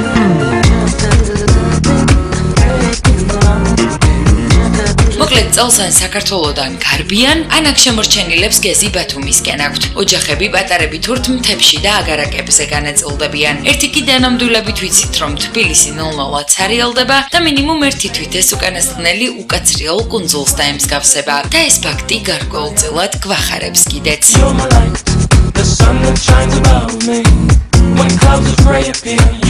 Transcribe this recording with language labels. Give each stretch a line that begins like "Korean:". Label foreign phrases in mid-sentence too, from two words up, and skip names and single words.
Georgian: მოკლედ წელს ან საქართველოდან გარბიან, ან აქ შემორჩენილებს გეზი ბათუმისკენ აქვთ. ოჯახები პატარები თურთ მთებში და აგარაკებზე განაწილდებიან. ერთი კიდე ნამდვილებით ვიცით, რომ თბილისი 0-0-ად სარიალდება და მინიმუმ ერთი თვით ეს უკანასკნელი უკაცრიელ კუნძულს დაემსგავსება და ეს ფაქტი გარკვეულწილად გვახარებს კიდეც.
English: You're my light, the sun that shines above me. When clouds of gray appear,